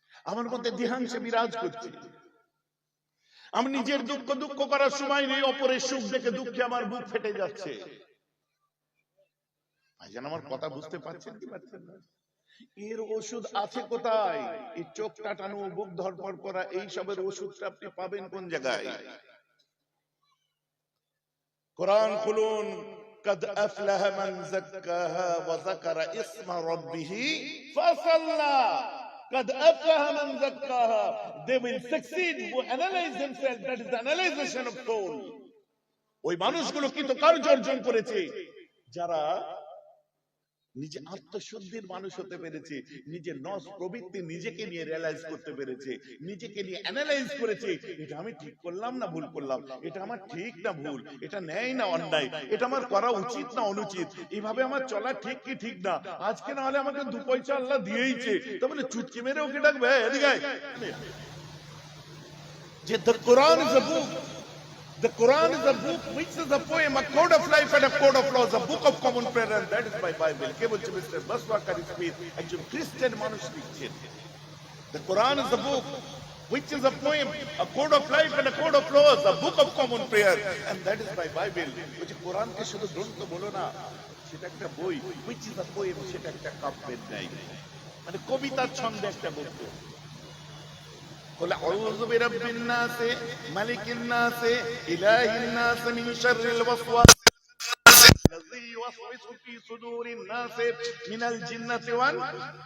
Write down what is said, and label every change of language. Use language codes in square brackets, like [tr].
[bn] আমার মধ্যে দেহাংশে বিরাজ করছে। আমি নিজের দুঃখ করার সময় নেই, অপরের সুখ দেখে দুঃখে আমার বুক ফেটে যাচ্ছে। ভাইজান আমার কথা বুঝতে পারছেন কি পারছেন না? এর ওষুধ আছে কোথায়? এই চোখ টাটানো, বুক ধরপড় করা, এই সবের ওষুধটা আপনি পাবেন কোন জায়গায়? কোরআন খুলুন, [ar] قد أفلح من زكاها وذكر اسم ربه فصلى. قد أفلح من زكاها. [en] They will succeed who analyze themselves. That is the analyzation of soul. [bn] ওই মানুষগুলো কৃতকার্য অর্জন করেছে যারা নিজে আত্মশুদ্ধির মানুষ হতে পেরেছে, নিজের নস প্রবৃত্তি নিজেকে নিয়ে রিয়ালাইজ করতে পেরেছে, নিজেকে নিয়ে অ্যানালাইজ করেছে, এটা আমি ঠিক করলাম না ভুল করলাম, এটা আমার ঠিক না ভুল, এটা ন্যায় না অন্যায়, এটা আমার করা উচিত না অনুচিত, এইভাবে আমার চলা ঠিক কি ঠিক না, আজকে না হলে আমাকে 2 পয়সা আল্লাহ দিয়েইছে, তাহলে চুটকি মেরে ওকে ডাকবে এদিকে যে [en] the Quran is a book. The Quran is a book which is a poem, a code of life and a code of laws, a book of common prayer, and that is my Bible. [bn] কে বলছে mister বাসওয়াকার Smith, একজন খ্রিস্টান মানুষ লিখছেন। [en] The Quran is a book which is a poem, a code of life and a code of laws, a book of common prayer, and that is my Bible. [bn] বলছে কোরআনকে শুধু গ্রন্থ বলো না, সেটা একটা বই, [en] which is a poem, [bn] সেটা একটা কাব্যের ন্যায়, মানে কবিতার ছন্দে একটা গল্প। [ar] قل أعوذ برب الناس ملك الناس إله الناس من شر الوسواس الذي يوسوس في صدور الناس من الجنة والناس।